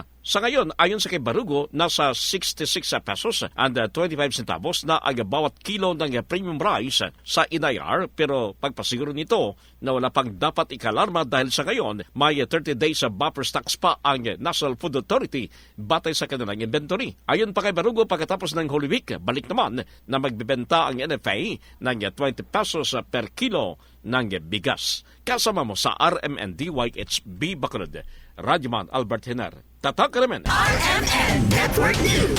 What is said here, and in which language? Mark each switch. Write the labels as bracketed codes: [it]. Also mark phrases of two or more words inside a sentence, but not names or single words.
[tl] Sa ngayon, ayon sa kay Barugo, nasa 66 [en] pesos and 25 centavos [tl] na ang bawat kilo ng premium rice sa inayar, pero pagpasiguro nito na wala pang dapat ikalarma dahil sa ngayon may 30 [en] days buffer stocks [tl] pa ang National Food Authority batay sa kanilang inventory. Ayon pa kay Barugo, pagkatapos ng Holy Week, balik naman na magbibenta ang NFA ng 20 [en] pesos per kilo [tl] ng bigas. Kasama mo sa RMNDYHB Bacolod, Radyoman Albert Henar. Tatak Remen. RMN Network News.